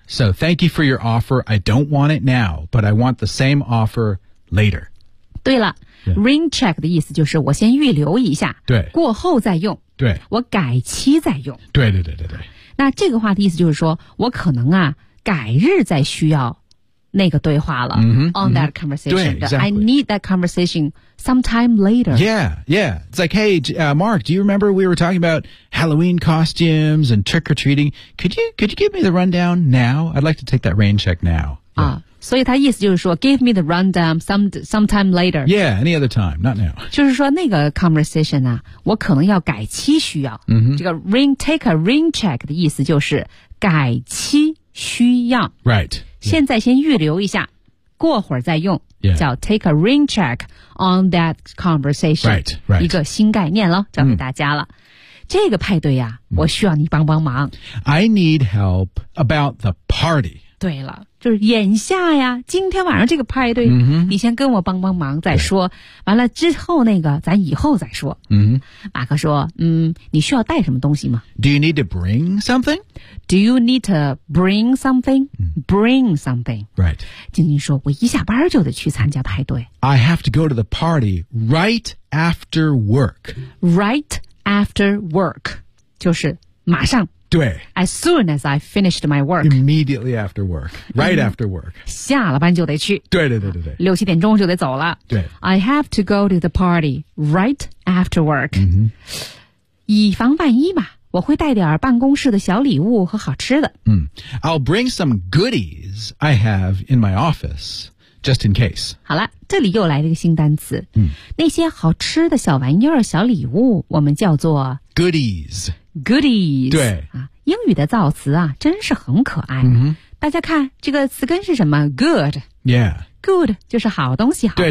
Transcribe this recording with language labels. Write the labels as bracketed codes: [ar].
[en] So thank you for your offer. I don't want it now, but I want the same offer later. [zh] 对了、 [en] yeah. ring check [zh] 的意思就是我先预留一下，对，过后再用，对，我改期再用，对对对对对。那这个话的意思就是说我可能啊改日再需要那个对话了、 mm-hmm, [en] on that conversation、 mm-hmm. I need that conversation sometime later. Yeah, yeah. It's like, hey、Mark, do you remember we were talking about Halloween costumes and trick-or-treating? Could you give me the rundown now? I'd like to take that rain check now、 yeah. [zh] 所以他意思就是说 [en] give me the rundown sometime later. Yeah, any other time, not now. [zh] 就是说那个 conversation 啊我可能要改期需要、 mm-hmm. 这个 [en] ring, take a rain check [zh] 的意思就是改期需要 [en] Right [zh] 现在先预留一下过会儿再用、 [en] yeah. [zh] 叫 [en] take a ring check on that conversation right, right. [zh] 一个新概念咯交给大家了、mm. 这个派对啊、mm. 我需要你帮帮忙 [en] I need help about the party [zh] 对了就是眼下呀今天晚上这个派对、 mm-hmm. 你先跟我帮帮忙再说、 [en] right. [zh] 完了之后那个咱以后再说、 mm-hmm. 马克说嗯，你需要带什么东西吗 [en] Do you need to bring something? Do you need to bring something? Bring something. Right. [zh] 晶晶说我一下班就得去参加派对。 [en] I have to go to the party right after work. Right after work. [zh] 就是马上。对。 [en] As soon as I finished my work. Immediately after work. Right after work. [zh] 下了班就得去。对对对对对。六七点钟就得走了。对。 [en] I have to go to the party right after work.、 Mm-hmm. [zh] 以防万一嘛。我会带点办公室的小礼物和好吃的。 [en] 嗯、I'll bring some goodies I have in my office, just in case. [zh] 好了，这里又来了一个新单词。嗯、那些好吃的小玩意儿、小礼物，我们叫做 [en] goodies。 goodies。 [zh] 对、啊、英语的造词啊，真是很可爱。嗯、大家看这个词根是什么 ？good。 [en] Yeah。 [zh] Good 就是好东西，好玩意儿。